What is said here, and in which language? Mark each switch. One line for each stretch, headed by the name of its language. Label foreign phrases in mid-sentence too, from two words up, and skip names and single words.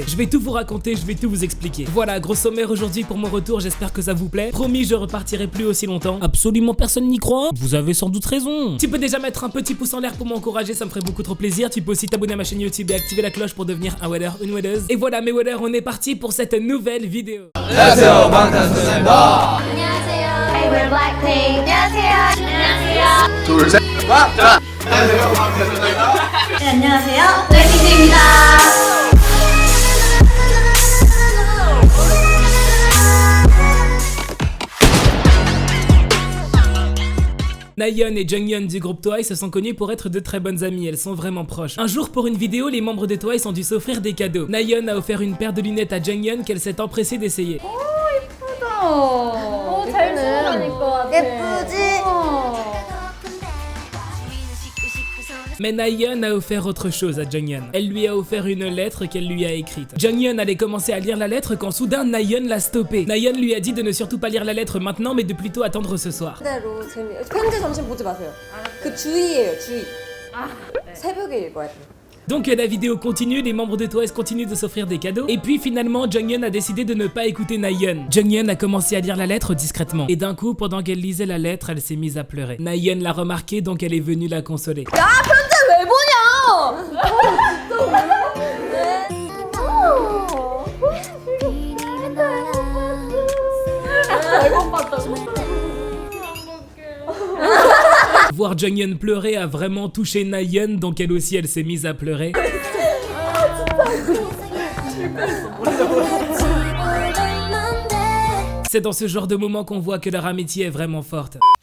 French: Je vais tout vous raconter, je vais tout vous expliquer. Voilà, gros sommaire aujourd'hui pour mon retour, j'espère que ça vous plaît. Promis, je repartirai plus aussi longtemps. Absolument personne n'y croit. Vous avez sans doute raison. Tu peux déjà mettre un petit pouce en l'air pour m'encourager, ça me ferait beaucoup trop plaisir. Tu peux aussi t'abonner à ma chaîne YouTube et activer la cloche pour devenir un wedder, une weddeuse. Et voilà mes wedders, on est parti pour cette nouvelle vidéo.
Korean: 안녕하세요, 방탄소년단입니다. 안녕하세요.
English: Hey, we're Blackpink.
Korean: 안녕하세요. 안녕하세요. 둘, 셋, 와! 안녕하세요, 방탄소년단. 네, 안녕하세요. 블랙핑크입니다.
French: Nayeon et Junghyun du groupe Twice se sont connus pour être de très bonnes amies, elles sont vraiment proches. Un jour pour une vidéo, les membres de Twice ont dû s'offrir des cadeaux. Nayeon a offert une paire de lunettes à Junghyun qu'elle s'est empressée d'essayer.
Korean: 잘 다닐 것 같아. 예쁘지?
French: Mais Nayeon a offert autre chose à Junghyun. Elle lui a offert une lettre qu'elle lui a écrite. Junghyun allait commencer à lire la lettre quand soudain Nayeon l'a stoppé. Nayeon lui a dit de ne surtout pas lire la lettre maintenant mais de plutôt attendre ce soir.
Korean: 그대로 편지 점심 보지 마세요. 그 주의예요, 주의. 새벽에 읽어야 돼요.
French: Donc la vidéo continue, les membres de Twice continuent de s'offrir des cadeaux. Et puis finalement, Junghyun a décidé de ne pas écouter Nayeon. Junghyun a commencé à lire la lettre discrètement. Et d'un coup, pendant qu'elle lisait la lettre, elle s'est mise à pleurer. Nayeon l'a remarqué, donc elle est venue la consoler.
Korean: 야, 편지 왜 보냐? 잘못 봤다고.
French: Voir Junghyun pleurer a vraiment touché Nayeon, donc elle aussi elle s'est mise à pleurer. C'est dans ce genre de moment qu'on voit que leur amitié est vraiment forte.